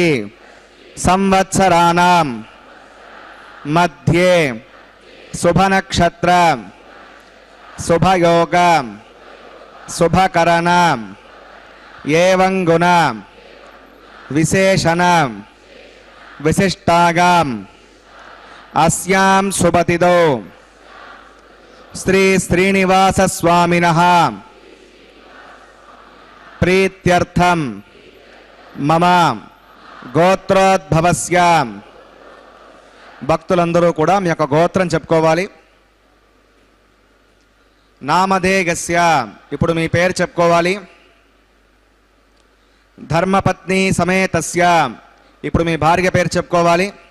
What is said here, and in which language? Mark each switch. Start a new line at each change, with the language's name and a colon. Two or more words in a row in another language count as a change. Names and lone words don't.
Sanskrit: संवत्सराणां मध्ये शुभ नक्षत्र शुभयोग शुभकरण एवं गुण विशेषण विशिष्टागाम अस्यां शुभतिथौ श्री श्रीनिवास स्वामिनः ప్రీత్యర్థం మమ గోత్రోద్భవస్య.
Telugu: భక్తులందరూ కూడా మీ యొక్క గోత్రం చెప్పుకోవాలి. నామధేయస్య, ఇప్పుడు మీ పేరు చెప్పుకోవాలి.
Sanskrit: ధర్మపత్ని సమేతస్య,
Telugu: ఇప్పుడు మీ భార్య పేరు చెప్పుకోవాలి.